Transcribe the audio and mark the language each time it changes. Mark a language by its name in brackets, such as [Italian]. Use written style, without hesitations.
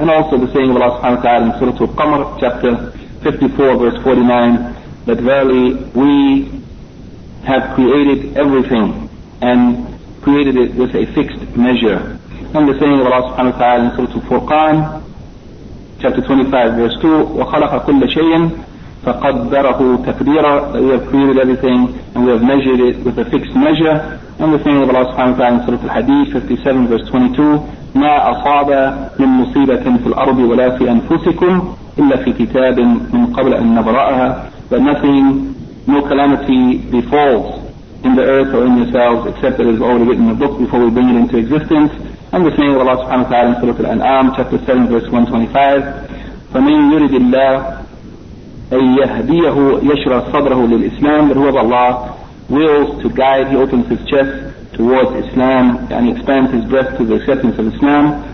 [English] And also the saying of Allah subhanahu wa ta'ala in Surah Al-Qamar, chapter 54, verse 49, that verily we have created everything and created it with a fixed measure. And the saying of Allah subhanahu wa ta'ala in Surah Al-Furqan, chapter 25, verse 2, [Arabic] وَخَلَقَ كُلَّ شَيْءٍ فَقَدَّرَهُ تَقْدِيرًا, [English] that we have created everything and we have measured it with a fixed measure. And the saying of Allah subhanahu wa ta'ala in Surah Al-Hadid, 57, verse 22, [Arabic] مَا أَصَابَ مِن مُصِيبَةٍ فِي الْأَرْضِ وَلَا فِي أَنفُسِكُمْ إِلَّا فِي كِتَابٍ مِن قَبْلَ أَن نَبْرَأَهَا. [English] But nothing, no calamity befalls in the earth or in yourselves except that it is already written in a book before we bring it into existence. And the saying of Allah subhanahu wa ta'ala in Surah Al-An'am, chapter 7, verse 125, [Arabic] فَمِنْ يُرِدِ اللَّهِ أَن يَهْدِيَهُ يَشْرَى صَدْرَهُ لِلْإِسْلَامِ, [English] that whoever Allah wills to guide, he opens his chest towards Islam and expands his breast to the acceptance of Islam.